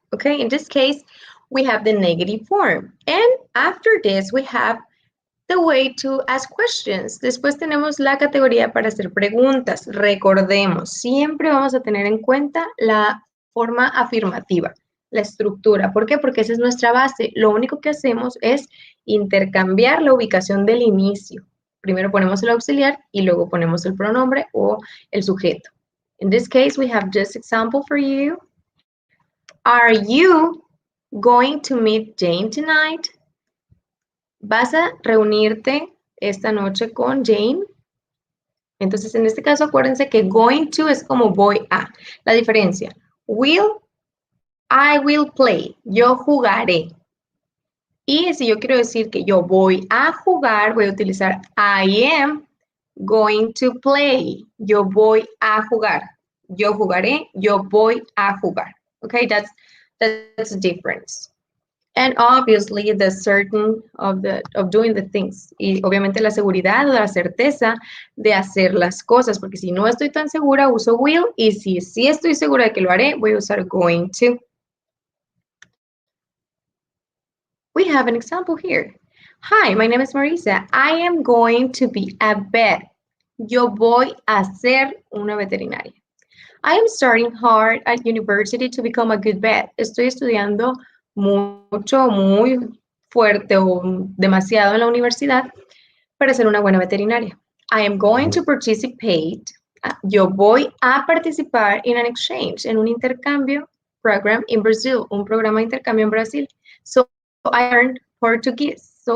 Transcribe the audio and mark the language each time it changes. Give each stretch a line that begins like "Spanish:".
English: Okay, in this case, we have the negative form. And after this, we have the way to ask questions.
Spanish: Después tenemos la categoría para hacer preguntas. Recordemos, siempre vamos a tener en cuenta la forma afirmativa, la estructura. ¿Por qué? Porque esa es nuestra base. Lo único que hacemos es intercambiar la ubicación del inicio. Primero ponemos el auxiliar y luego ponemos el pronombre o el sujeto.
English: In this case, we have this example for you. Are you going to meet Jane tonight?
Spanish: ¿Vas a reunirte esta noche con Jane? Entonces, en este caso, acuérdense que going to es como voy a. La diferencia,
English: I will play,
Spanish: yo jugaré. Y si yo quiero decir que yo voy a jugar, voy a utilizar
English: I am going to play.
Spanish: Yo voy a jugar. Yo jugaré, yo voy a jugar.
English: Okay, that's the difference. And obviously the certain of doing the things.
Spanish: Y obviamente la seguridad o la certeza de hacer las cosas, porque si no estoy tan segura, uso will, y si sí estoy segura de que lo haré, voy a usar going to.
English: We have an example here. Hi, my name is Marisa. I am going to be a vet.
Spanish: Yo voy a ser una veterinaria.
English: I am studying hard at university to become a good vet.
Spanish: Estoy estudiando mucho, muy fuerte o demasiado en la universidad para ser una buena veterinaria.
English: I am going to participate.
Spanish: Yo voy a participar
English: in an exchange,
Spanish: en un intercambio
English: program in Brazil,
Spanish: un programa de intercambio en Brasil.
English: So I learned Portuguese.